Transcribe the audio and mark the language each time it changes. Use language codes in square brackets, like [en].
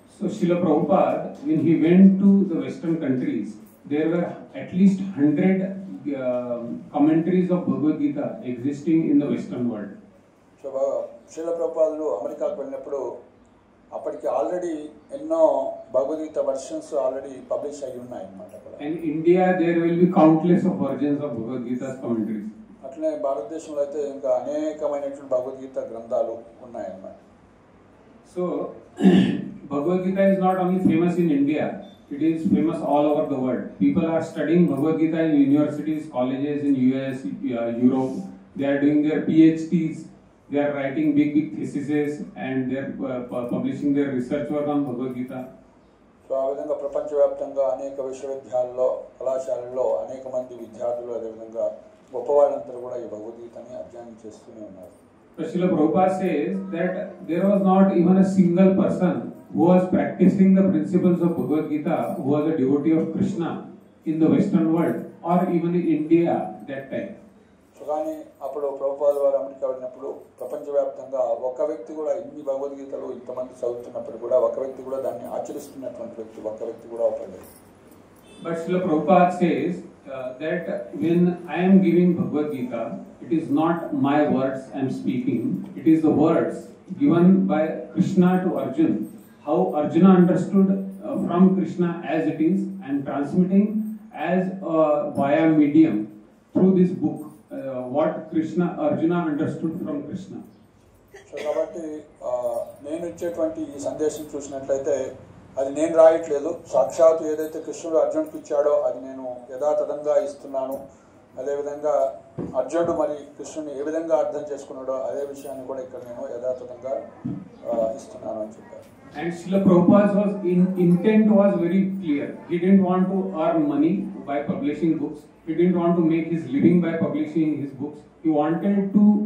[en] So Srila Prabhupada, when he went to the Western countries, there were at least 100 commentaries of Bhagavad Gita existing in the Western world. [te] So Srila ప్రభుపాదులు అమెరికాకు వెళ్ళినప్పుడు అప్పటికి already ఎన్నో Bhagavad Gita versions already publish అయ్యి ఉన్నాయి అన్నమాట. [en] And in India there will be countless of versions of Bhagavad Gita's commentaries. [te] అట్లనే భారతదేశంలో అయితే ఇంకా అనేకమైనటువంటి భగవద్గీత గ్రంథాలు ఉన్నాయన్నమాట. [en] So Bhagavad Gita is not only famous in India, it is famous all over the world. People are studying Bhagavad Gita in universities, colleges in US, Europe. They are doing their PhDs. They are writing big theses and they are publishing their research work on Bhagavad Gita. [te] So ఆ విధంగా ప్రపంచవ్యాప్తంగా అనేక విశ్వవిద్యాలయాల్లో, కళాశాలల్లో అనేక మంది విద్యార్థులు, అదేవిధంగా గొప్పవాళ్ళందరూ కూడా ఈ భగవద్గీతని అధ్యయనం చేస్తూనే ఉన్నారు. [en] Srila Prabhupada says that there was not even a single person who was practicing the principles of Bhagavad Gita who was a devotee of Krishna in the Western world or even in India that time. [te] So కానీ అప్పుడు ప్రభుపాద వారు America వెళ్ళినప్పుడు ప్రపంచవ్యాప్తంగా ఒక వ్యక్తి కూడా ఇన్ని భగవద్గీతలు ఇంతమంది చదువుతున్నప్పుడు కూడా ఒక వ్యక్తి కూడా దాన్ని ఆచరిస్తున్నటువంటి వ్యక్తి ఒక వ్యక్తి కూడా అవ్వలేదు. [en] But Srila Prabhupada says that when I am giving Bhagavad Gita, it is not my words I am speaking, it is the words given by Krishna to Arjuna. How Arjuna understood from Krishna as it is, I am transmitting as via medium through this book what Arjuna understood from Krishna. [te] So కాబట్టి నేను ఇచ్చేటువంటి ఈ సందేశం చూసినట్లయితే అది నేను రాయట్లేదు, సాక్షాత్ ఏదైతే కృష్ణుడు అర్జునుడికి ఇచ్చాడో అది నేను యథాతథంగా ఇస్తున్నాను. అదేవిధంగా అర్జునుడు మరి కృష్ణుని ఏ విధంగా అర్థం చేసుకున్నాడో అదే విషయాన్ని కూడా ఇక్కడ నేను యథాతథంగా ఇస్తున్నాను అని చెప్పారు. [en] And Srila Prabhupada's intent was very clear. He didn't want to earn money by publishing books. He didn't want to make his living by publishing his books. He wanted to